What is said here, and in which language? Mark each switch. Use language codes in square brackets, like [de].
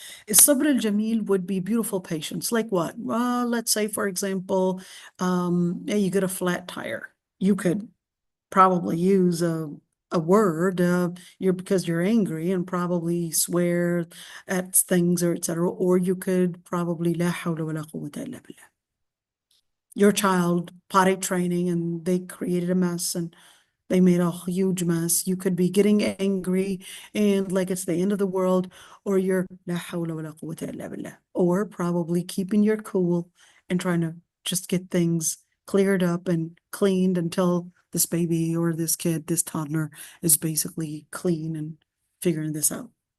[ar] الصبر الجميل [en] would be beautiful patience. Like what? Well, let's say, for example, you get a flat tire. You could probably use a word because you're angry and probably swear at things or etc. Or you could probably [ar] لا حول ولا قوة إلا بالله. [en] Your child potty training and they created a mess and they made a huge mess. You could be getting angry and like it's the end of the world, or you're [ar] لا حول ولا قوة إلا بالله, [en] or probably keeping your cool and trying to just get things cleared up and cleaned until this baby or this kid, this toddler is basically clean and figuring this out.